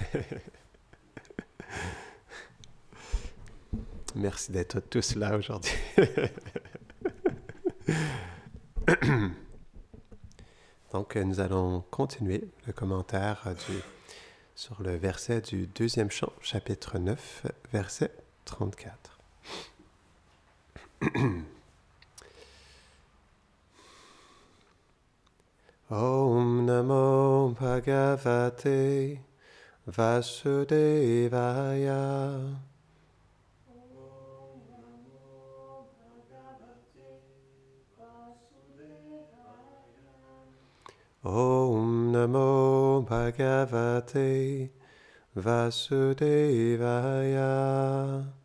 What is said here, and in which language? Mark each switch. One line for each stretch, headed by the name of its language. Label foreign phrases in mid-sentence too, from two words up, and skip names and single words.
French: Merci d'être tous là aujourd'hui. Donc, nous allons continuer le commentaire sur le verset du deuxième chant, chapitre 9, verset 34.
Sanskrit: ॐ नमो भगवते वासुदेवाय. ॐ नमो भगवते वासुदेवाय.